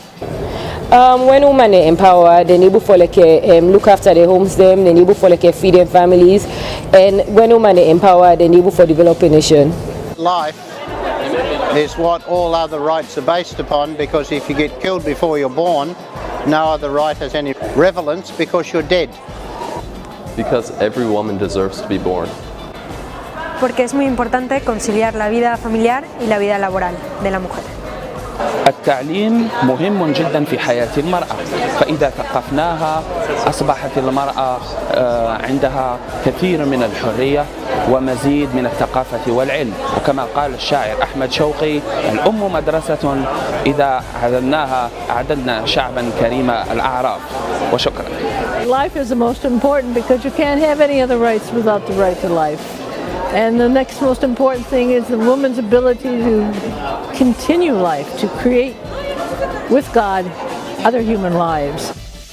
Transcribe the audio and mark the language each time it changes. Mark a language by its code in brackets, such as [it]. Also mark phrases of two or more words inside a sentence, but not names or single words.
[en] When women are empowered, they're able to look after their homes, they're able to feed their families, and when women are empowered, they're able to develop a nation. Life is what all other rights are based upon, because if you get killed before you're born, no other right has any relevance because you're dead. Because every woman deserves to be born. [es] Porque es muy importante conciliar la vida familiar y la vida laboral de la mujer. [ar] التعليم مهم جدا في حياة المرأة، فإذا ثقفناها أصبحت المرأة عندها كثير من الحرية ومزيد من الثقافة والعلم، وكما قال الشاعر أحمد شوقي: الأم مدرسة إذا عدلناها عدلنا شعبا كريم الأعراف. وشكرا. [en] Life is the most important because you can't have any other rights without the right to life. And the next most important thing is the woman's ability to continue life, to create with God other human lives.